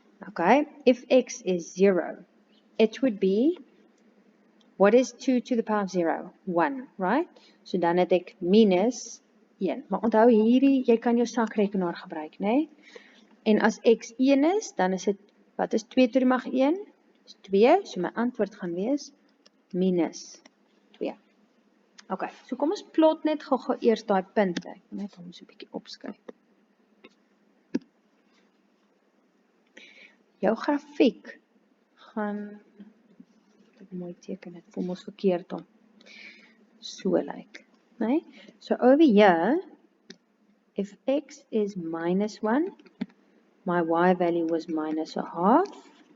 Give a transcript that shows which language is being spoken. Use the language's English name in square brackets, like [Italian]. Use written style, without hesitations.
[English] Okay, if x is 0, it would be, what is 2 to the power of 0? [Afrikaans] 1, right? So dan het ek minus 1. Maar onthou hierdie, jy kan jou sakrekenaar gebruik, nee? En as x 1 is, dan is dit, wat is 2 tot die mag 1? Is 2, so my antwoord gaan wees minus 2. Okay, so kom ons plot net gou eers daai punte. Ek moet net hom so 'n bietjie opskryf. Jou grafiek gaan dit mooi teken, dit voel ons verkeerd om. So lyk, nee? [English] So over here, if x is minus 1, my y value was minus a half.